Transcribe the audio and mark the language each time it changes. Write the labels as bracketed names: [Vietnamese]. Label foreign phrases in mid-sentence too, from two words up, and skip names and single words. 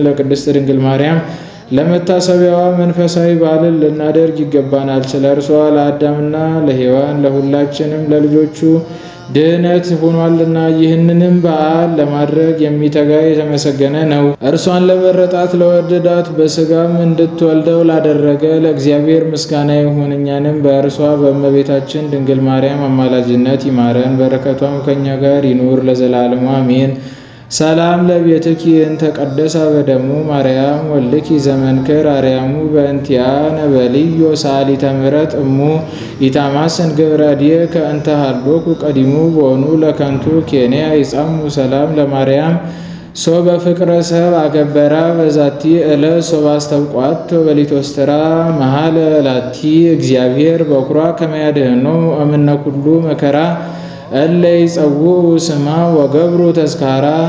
[Amharic] ለቅድስት ድንግል ማርያም ለመታሰቢያዋ መንፈሳዊ በዓልን ልናደርግ ይገባናል። ስለ እርሷ ለአዳምና ለሔዋን ለሁላችንም ለልጆቹ ድህነት ሆኗልና። ይህንንም በዓል ለማድረግ የሚተጋ የተመሰገነ ነው። እርሷን ለመረጣት ለወደዳት በስጋም እንድትወልደው ላደረገ ለእግዚአብሔር ምስጋና ይሁን። እኛንም በእርሷ በእመቤታችን ድንግል ማርያም አማላጅነት ይማረን፣ በረከቷም ከእኛ ጋር ይኑር ለዘላለሙ አሜን። [Geez] ሰላም ለቤትኪ እንተ ቀደሰ በደሙ ማርያም ወልኪ ዘመንክር አርያሙ በእንቲያ ነበልዮ ሳሊተ ምሕረት እሙ ኢታማስን ግብረድየ ከእንተ ሃሎኩ ቀዲሙ በሆኑ ለከንቱ ኬንያ ይጻሙ ሰላም ለማርያም ሶ በፍቅረ ሰብ አገበራ በዛቲ ዕለት ሶ ባስተብቋት በሊቶስትራ መሀለ ላቲ እግዚአብሔር በኩራ ከመያድህኖ እምነ ኩሉ መከራ እለ ይጸውዑ ስማ ወገብሩ ተዝካራ